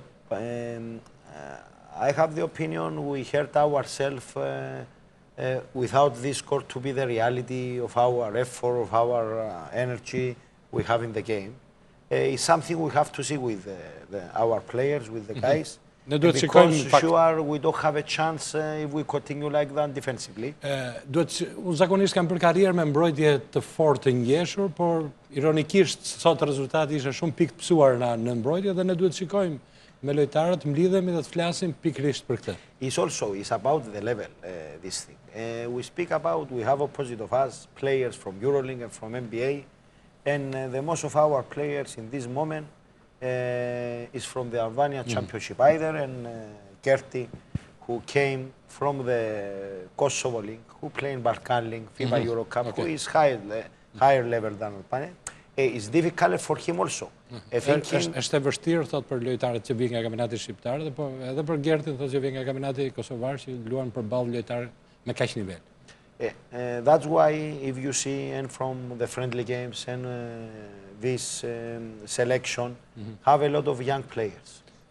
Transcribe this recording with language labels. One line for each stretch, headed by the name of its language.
English: I have the opinion we hurt ourselves without this score to be the reality of our effort, of our energy we have in the game. It's something we have to see with our players, with the guys. Because sure we don't have a chance if we continue like that defensively.
Albanian: Unë zakonisht kam për karrierë me mbrojtje të fortë të ngjeshur, por ironikisht sot rezultati ishte shumë pikë pësuar në mbrojtje dhe ne duhet shikojmë me lojtarët mblidhemi dhe të flasim pikërisht për këtë.
English: It's about the level, this thing. We speak about, we have opposite of us, players from EuroLeague and from NBA, and the most of our players in this moment is from the Albania Championship either, and Gerti, who came from the Kosovo League, who played Balkan League, FIBA Euro Cup, who is higher level than Albania. It's difficult for him also.
Albanian: Është e vështirë, thot, për lojtarët që vijnë nga kampionati shqiptar, dhe edhe për Gertin, thot, që vijnë nga kampionati kosovar, që luan përballë lojtarë me kaq nivel.
English: That's why if you see and from the friendly games and this selection have a lot of young players.